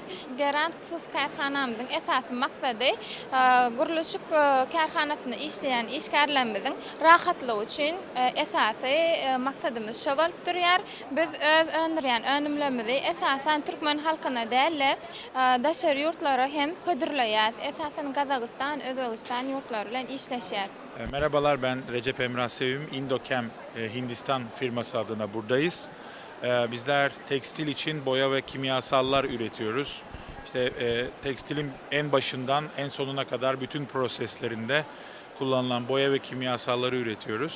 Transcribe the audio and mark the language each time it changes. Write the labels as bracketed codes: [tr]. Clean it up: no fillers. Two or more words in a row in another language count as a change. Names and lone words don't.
[tk] Gelen Husus Karxanamyzyň esasy maksady guruluşyk karxanasyny işleýän işgärlerimiziň rahatlygy üçin esasy maksadymyz şo bolup dur. ýürýär. Biz öz öndürýän önümlerimizi esasen türkmen halkyna däl, daşary ýurtlara hem hödürleýär. Esasen Gazagistan, Özbegistan ýurtlary bilen işleşýär. [tr] Merhabalar, ben Recep Emrah Sevim, Indokem Hindistan firması adına buradayız. Bizler tekstil için boya ve kimyasallar üretiyoruz. İşte tekstilin en başından en sonuna kadar bütün proseslerinde kullanılan boya ve kimyasalları üretiyoruz.